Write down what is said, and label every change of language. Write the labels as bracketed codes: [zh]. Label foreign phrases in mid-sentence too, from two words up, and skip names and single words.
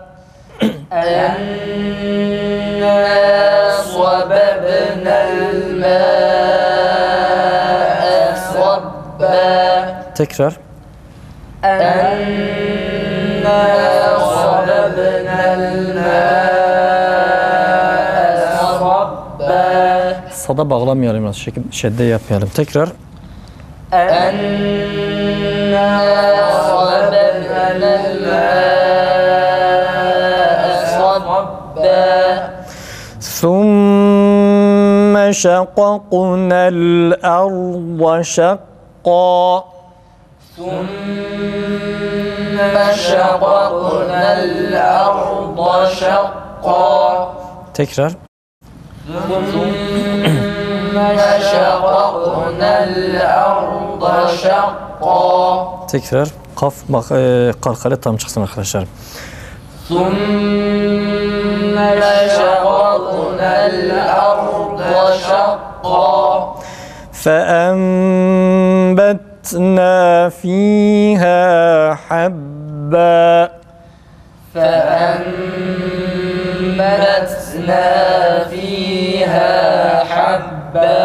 [ar] أنا صببنا الماء صبا. [tr] Tekrar. [ar] أنا صببنا الماء [tr] kafada bağlamayalım, biraz şedde yapmayalım. Tekrar. [ar] أنا صببنا الماء صبا ثم شققنا الأرض شقا ثم شققنا الأرض شقا [tr] Tekrar. [ar] ثم شققنا الأرض شقا [tr] Tekrar. Kaf bak kalkale tam çıksın arkadaşlar. [ar] ثم شققنا الأرض شقا فأنبتنا فيها حبا فأنبتنا فيها حبا